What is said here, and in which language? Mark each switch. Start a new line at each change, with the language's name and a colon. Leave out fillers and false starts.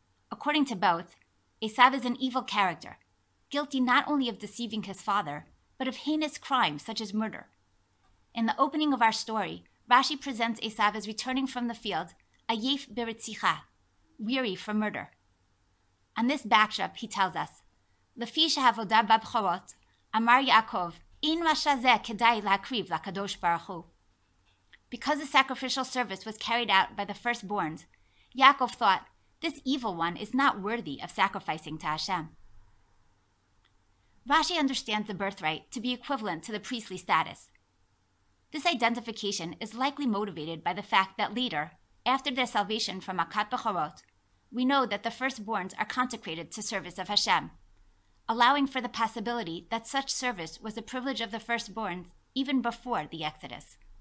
English: According to both, Esav is an evil character, guilty not only of deceiving his father, but of heinous crimes such as murder. In the opening of our story, Rashi presents Esav as returning from the field,
Hebrew: ayef beritzicha,
English: weary from murder. On this backdrop, he tells us,
Hebrew: לפי שהעבודה בבכורות, אמר יעקב, אין רשע זה כדאי להקריב לקדוש ברוך הוא.
English: Because the sacrificial service was carried out by the firstborns, Yaakov thought, this evil one is not worthy of sacrificing to Hashem. Rashi understands the birthright to be equivalent to the priestly status. This identification is likely motivated by the fact that later, after their salvation from Makat Bechorot, we know that the firstborns are consecrated to service of Hashem, allowing for the possibility that such service was the privilege of the firstborns even before the Exodus.